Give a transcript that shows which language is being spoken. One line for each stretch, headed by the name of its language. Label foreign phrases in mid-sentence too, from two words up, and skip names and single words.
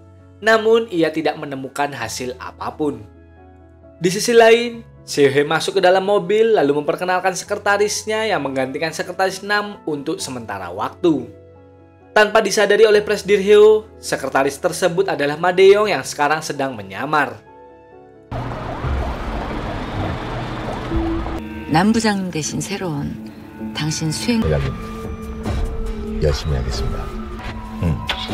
Indonesian: Namun, ia tidak menemukan hasil apapun. Di sisi lain, Seohee masuk ke dalam mobil lalu memperkenalkan sekretarisnya yang menggantikan sekretaris Nam untuk sementara waktu. Tanpa disadari oleh Presdir Hyo, sekretaris tersebut adalah Madeong yang sekarang sedang menyamar.
Korean: 남 부장님 대신 새로 온 당신 수행 열심히 하겠습니다.